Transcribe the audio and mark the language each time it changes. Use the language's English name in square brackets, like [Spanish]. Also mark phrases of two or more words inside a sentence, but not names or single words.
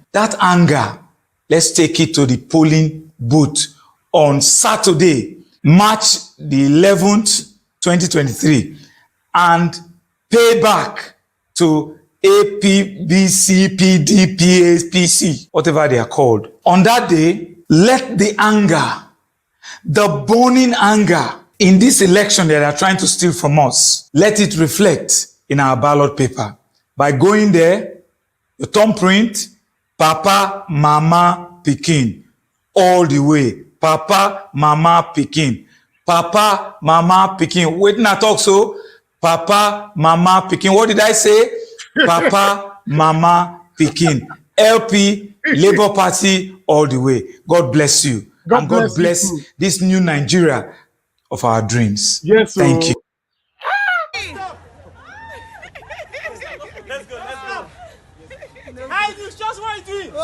[English] That anger, let's take it to the polling booth on Saturday, March the 11th, 2023, and pay back to A, P, B, C, P, D, P, A, P, C, whatever they are called. On that day, let the anger, the burning anger in this election that they are trying to steal from us, let it reflect in our ballot paper. By going there, your thumbprint, Papa, Mama, Pikin, all the way. Papa, Mama, Pikin. Papa, Mama, Pikin. Wait, not talk so. Papa, Mama, Pikin. What did I say? Papa, Mama, Pikin. LP, Labour Party, all the way. God bless you. And God bless this new Nigeria of our dreams. Yes, sir. Thank you. I just want to do it.